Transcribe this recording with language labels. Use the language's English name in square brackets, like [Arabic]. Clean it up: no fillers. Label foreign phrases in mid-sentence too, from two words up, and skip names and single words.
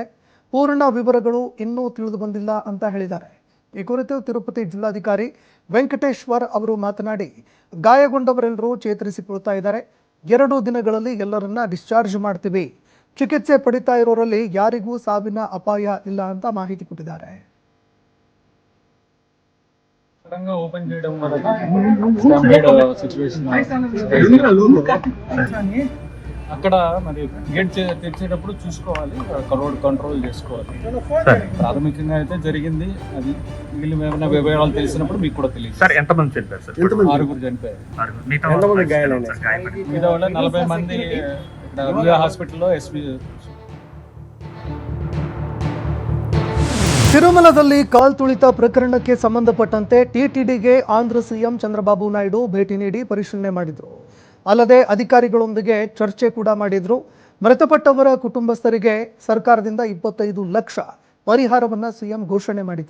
[Kannada] ಪೂರ್ಣ ವಿವರಗಳು ಇನ್ನೂ ತಿಳಿದು ಬಂದಿಲ್ಲ ಅಂತ ಹೇಳಿದ್ದಾರೆ. ಈ ಕುರಿತು ತಿರುಪತಿ ಜಿಲ್ಲಾಧಿಕಾರಿ ವೆಂಕಟೇಶ್ವರ್ ಅವರು ಮಾತನಾಡಿ, ಗಾಯಗೊಂಡವರೆಲ್ಲರೂ ಚೇತರಿಸಿಕೊಳ್ತಾ ಇದ್ದಾರೆ. 2 ದಿನಗಳಲ್ಲಿ ಎಲ್ಲರನ್ನ ಡಿಸ್ಚಾರ್ಜ್ ಮಾಡ್ತೀವಿ. ಚಿಕಿತ್ಸೆ ಪಡಿತಾ ಇರೋರಲ್ಲಿ ಯಾರಿಗೂ ಸಾವಿನ ಅಪಾಯ ಇಲ್ಲ ಅಂತ ಮಾಹಿತಿ ಕೊಟ್ಟಿದ್ದಾರೆ. [Telugu] ఓపెన్ చేయడం వల్ల అక్కడ మరి గేట్ తెచ్చేటప్పుడు చూసుకోవాలి, రోడ్ కంట్రోల్ చేసుకోవాలి. ప్రాథమికంగా అయితే జరిగింది అది. మిగిలిన ఏమైనా వివరాలు తెలిసినప్పుడు మీకు కూడా తెలియదు. సార్ ఎంతమంది చనిపోయారు సార్? 6 చనిపోయారు. మిగతా వాళ్ళ 40 మంది ఇక్కడ హాస్పిటల్లో ఎస్పీ. [Kannada] ತಿರುಮಲದಲ್ಲಿ ಕಾಲ್ತುಳಿತ ಪ್ರಕರಣಕ್ಕೆ ಸಂಬಂಧಪಟ್ಟಂತೆ ಟಿಟಿಡಿಗೆ ಆಂಧ್ರ ಸಿಎಂ ಚಂದ್ರಬಾಬು ನಾಯ್ಡು ಭೇಟಿ ನೀಡಿ ಪರಿಶೀಲನೆ ಮಾಡಿದರು. ಅಲ್ಲದೆ ಅಧಿಕಾರಿಗಳೊಂದಿಗೆ ಚರ್ಚೆ ಕೂಡ ಮಾಡಿದರು. ಮೃತಪಟ್ಟವರ ಕುಟುಂಬಸ್ಥರಿಗೆ ಸರ್ಕಾರದಿಂದ 25 ಲಕ್ಷ ಪರಿಹಾರವನ್ನು ಸಿಎಂ ಘೋಷಣೆ ಮಾಡಿದರು.